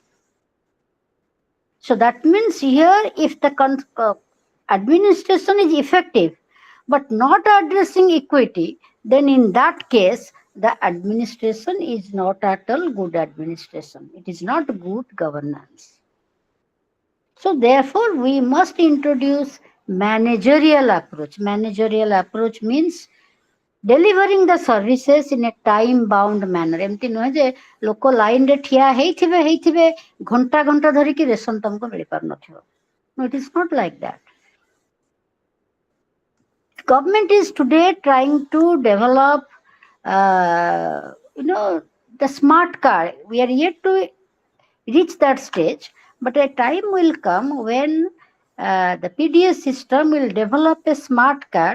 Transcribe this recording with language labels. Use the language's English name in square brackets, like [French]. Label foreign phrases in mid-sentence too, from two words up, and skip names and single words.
[English] So, that means here, if the administration is effective but not addressing equity, then in that case, the administration is not at all good administration. It is not good governance. So therefore, we must introduce managerial approach. Managerial approach means delivering the services in a time bound manner. [Odia] ଏମିତି ନୁହେଁ ଯେ ଲୋକ ଲାଇନରେ ଠିଆ ହେଇଥିବେ ଘଣ୍ଟା ଘଣ୍ଟା ଧରିକି ରେସନ ତମକୁ ମିଳିପାରୁନଥିବ. [English] No, it is not like that. Government is today trying to develop, the smart card. We are yet to reach that stage, but a time will come when the PDS system will develop a smart card.